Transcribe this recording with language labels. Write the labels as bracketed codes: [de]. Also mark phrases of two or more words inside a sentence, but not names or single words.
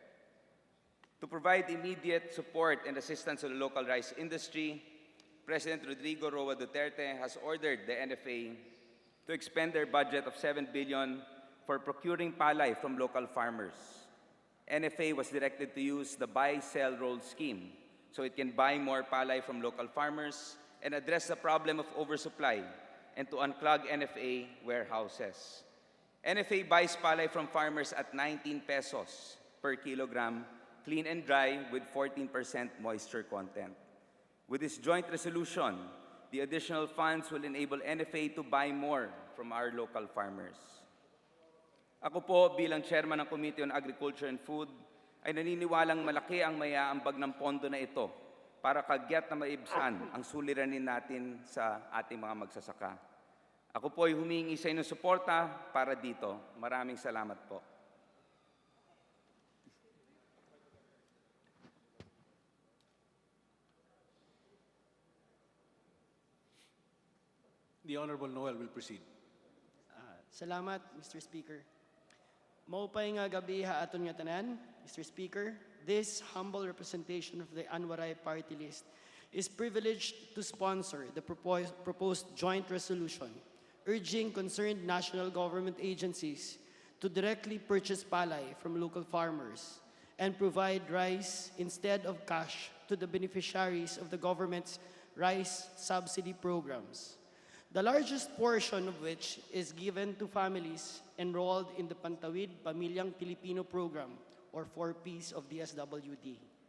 [en] To provide immediate support and assistance to the local rice industry, President Rodrigo Roa Duterte has ordered the NFA to expend their budget of 7 billion for procuring palay from local farmers. NFA was directed to use the buy, sell, roll scheme so it can buy more palay from local farmers and address the problem of oversupply and to unclog NFA warehouses. NFA buys palay from farmers at 19 pesos per kilogram, clean and dry with 14% moisture content. With this joint resolution, the additional funds will enable NFA to buy more from our local farmers. [tl] Ako po bilang chairman ng Committee on Agriculture and Food ay naniniwalang malaki ang maiaambag ng pondo na ito para kagyat na maibsan ang suliranin natin sa ating mga magsasaka. Ako po ay humingi sa inyong suporta para dito. Maraming salamat po. [en] The Honorable Noel will proceed. Salamat, Mr. Speaker. [war] Maupay nga gabi ha aton nga tanan, [en] Mr. Speaker. This humble representation of the Anwaray party list is privileged to sponsor the proposed joint resolution urging concerned national government agencies to directly purchase palay from local farmers and provide rice instead of cash to the beneficiaries of the government's rice subsidy programs, the largest portion of which is given to families enrolled in the Pantawid Pamilyang Pilipino program, or 4Ps of the SWD.